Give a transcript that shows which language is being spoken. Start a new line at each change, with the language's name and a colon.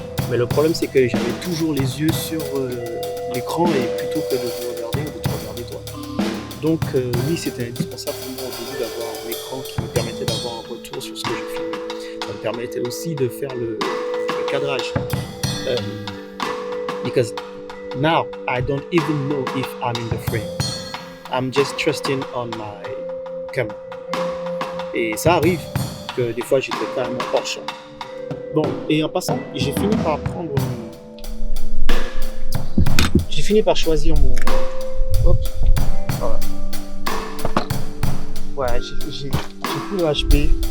French: Mais le problème, c'est que j'avais toujours les yeux sur l'écran et plutôt que de vous regarder, de te regarder toi. Donc oui, c'était indispensable pour moi au début d'avoir un écran qui me permettait d'avoir un retour sur ce que je filmais. Ça me permettait aussi de faire le cadrage.
English: Because now I don't even know if I'm in the frame. I'm just trusting on my camera.
French: Et ça arrive que des fois j'étais carrément hors champ. Bon, et en passant, j'ai fini par choisir mon... Hop, voilà. Ouais, j'ai pris le HP.